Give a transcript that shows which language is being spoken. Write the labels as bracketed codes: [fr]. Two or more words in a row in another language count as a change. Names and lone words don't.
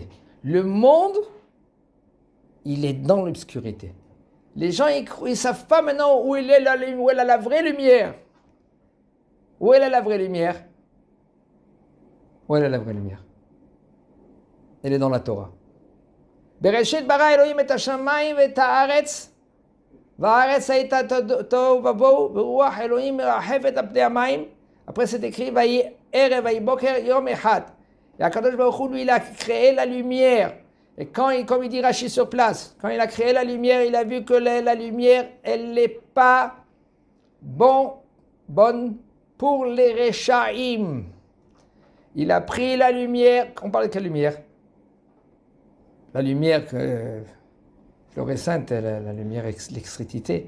[fr] Le monde, il est dans l'obscurité. Les gens, ils ne savent pas maintenant où elle est la vraie lumière. Où est la vraie lumière? Où est la vraie lumière? Elle est dans la Torah. [he] בראשית ברא אלהים את השמים את הארץ והארץ היתה תהו ובהו ורוח אלהים מרחפת על פני המים. [fr] Après c'est écrit [he] ויהי ערב ויהי בוקר יום אחד. Et הקדוש ברוך הוא, [fr] lui, il a créé la lumière. Et comme il dit Rashi sur place, quand il a créé la lumière, il a vu que la lumière, elle n'est pas bonne pour les Rechaim. Il a pris la lumière. On parle de quelle lumière? La lumière fluorescente, la lumière l'électricité.